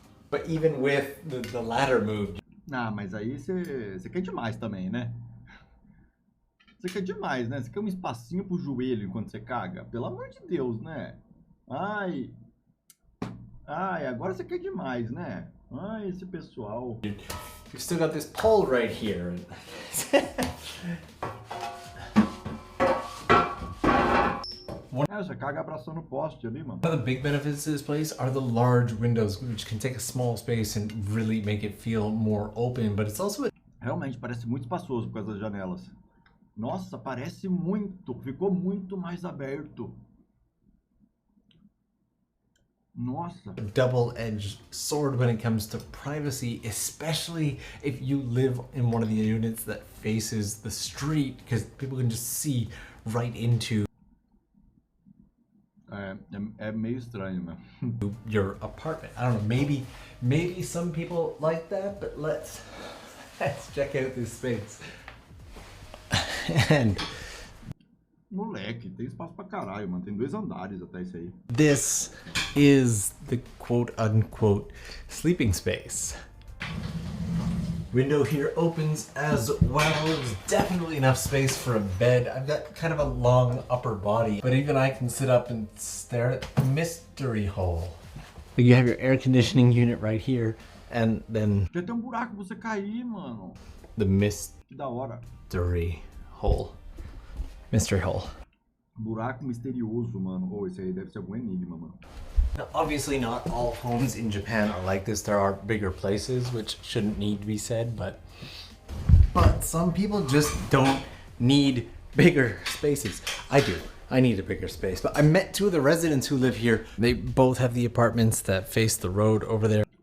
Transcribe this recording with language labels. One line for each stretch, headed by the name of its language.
English: But even with the ladder move.
Portuguese: Mas aí você quer demais também, né? Você quer demais, né? Você quer um espacinho pro joelho enquanto você caga? Pelo amor de Deus, né? Ai, agora você quer demais, né? Ai, esse pessoal.
English: You've still got this pole right here.
Portuguese: Você caga abraçando o poste ali, mano.
English: One of the big benefits to this place are the large windows, which can take a small space and really make it feel more open, but it's also...
Portuguese: Realmente, parece muito espaçoso por causa das janelas. Nossa, parece muito. Ficou muito mais aberto. Nossa.
English: A double-edged sword when it comes to privacy, especially if you live in one of the units that faces the street, because people can just see right into
Portuguese: é meio estranho, né?
English: your apartment. I don't know, maybe some people like that, but let's check out this space. And
Portuguese: moleque, tem espaço pra caralho, mano. Tem 2 andares até isso aí.
English: this is the quote-unquote sleeping space. Window here opens as well. There's definitely enough space for a bed. I've got kind of a long upper body, but even I can sit up and stare at the mystery hole. You have your air conditioning unit right here, and then
Portuguese: Já tem um buraco pra você cair, mano.
English: the
Portuguese: Que da hora.
English: mystery hole. Mystery hole.
Portuguese: Buraco misterioso, mano. Esse aí deve ser algum enigma, mano.
English: Now, obviously not all homes in Japan are like this. There are bigger places, which shouldn't need to be said, but some people just don't need bigger spaces. I do. I need a bigger space. But I met 2 of the residents who live here. They both have the apartments that face the road over there.